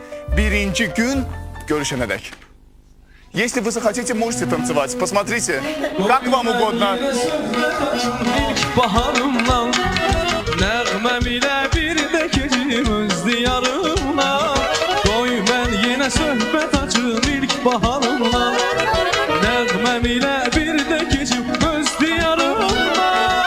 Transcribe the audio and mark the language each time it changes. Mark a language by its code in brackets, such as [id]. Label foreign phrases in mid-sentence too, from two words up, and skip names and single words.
[az] birinci gün görüşene dek. [ru] Если вы захотите, можете танцевать. Посмотрите, как вам угодно. [az] İlk baharımdan nəğməm ilə bir də keçim öz diyarımdan. Qoy mən yenə söhbət açım ilk baharımdan nəğməm ilə bir də keçim öz diyarımdan.